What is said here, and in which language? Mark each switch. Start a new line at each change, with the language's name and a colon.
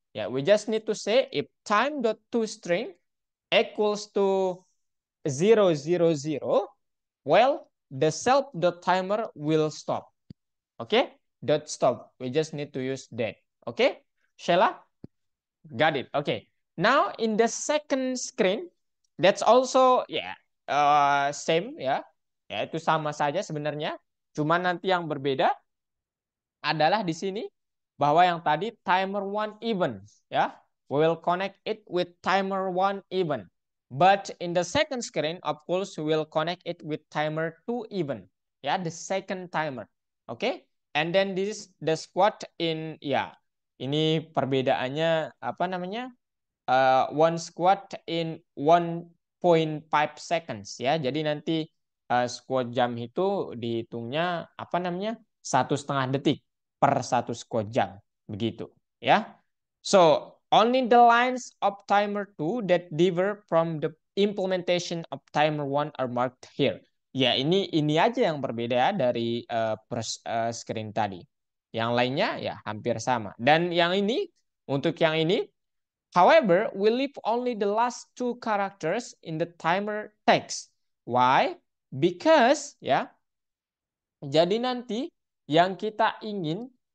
English: Yeah, we just need to say if time.toString equals to 000, well, the self.timer will stop. Okay? Dot stop. We just need to use that. Okay? Sheila? Got it. Okay. Now in the second screen, that's also same ya.
Indonesian: Ya itu sama saja sebenarnya. Cuma nanti yang berbeda adalah di sini bahwa yang tadi timer one event ya.
English: We will connect it with timer one event. But in the second screen, of course, we will connect it with timer two event. Ya, the second timer. Oke. Okay? And then this is the squat in
Indonesian: ini perbedaannya apa namanya?
English: One squat in 1.5 seconds ya.
Indonesian: Jadi nanti squat jam itu dihitungnya apa namanya? 1,5 detik per satu squat jam. Begitu ya.
English: So, only the lines of timer 2 that differ from the implementation of timer 1 are marked here.
Indonesian: Ya, ini aja yang berbeda ya dari screen tadi. Yang lainnya ya hampir sama. Dan yang ini untuk yang ini,
English: however, we leave only the last two characters in the timer text. Why?
Indonesian: Because jadi nanti yang kita ingin